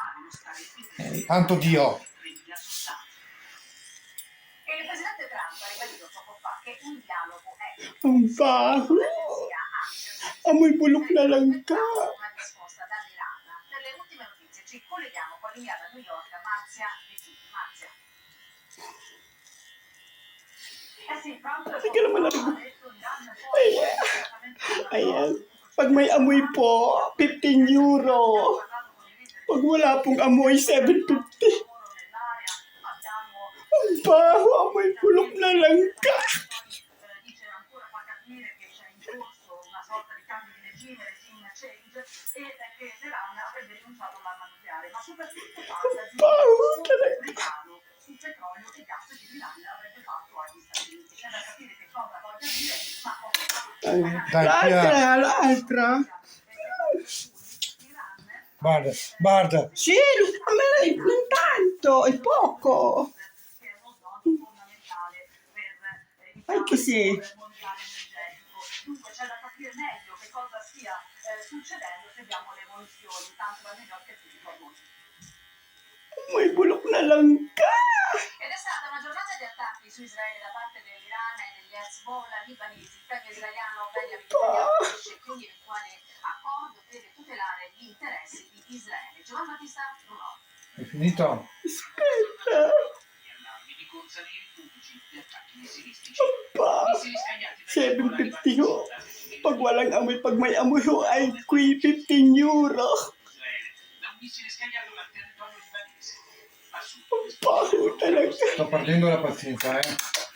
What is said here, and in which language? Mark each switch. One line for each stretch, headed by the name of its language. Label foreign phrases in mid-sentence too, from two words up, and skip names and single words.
Italian: Santo Dio! Il presidente Trump ha ribadito poco fa che un dialogo è
Filipino: Ang baho. Amoy bulok na langka.
Italian: una risposta dall'Iran. Per le ultime notizie ci colleghiamo con l'inviata a New York Marzia Bettini. Marzia. Sì, Trump
Filipino: Hindi ka naman narinig. Ayan. Pag may amoy po, 15 euro. Pag wala pong amoy, 750. Ang baho, amoy bulok na langka.
Italian: Dice ancora fa capire che c'è in corso una sorta di cambio di
English: regime change,
Italian: e che l'Iran avrebbe rinunciato all'arma nucleare, ma soprattutto parla di un regalo sul petrolio e gas che l'Iran avrebbe fatto agli Stati Uniti. C'è da capire che cosa voglia dire, ma L'altra. Guarda, guarda! Sì, a me non tanto, è poco. Anche se dunque c'è da capire meglio che cosa stia succedendo, seguiamo le evoluzioni, tanto da New York e tutti i mondo.
Filipino: amoy bulok na langka.
Italian: Ed è stata una giornata di attacchi su Israele da parte dell'Iran e degli Hezbollah libanesi. Il premier israeliano Benjamin Netanyahu dice che ogni eventuale accordo deve tutelare gli interessi di Israele. Giovanni Battista Brunò. È finito? Aspetta.
Filipino: Pa, 750 ho. Pag walang amoy, pag may amoy ho, ay 15 euro. Ang baho talaga.
Italian: Sto perdendo la pazienza,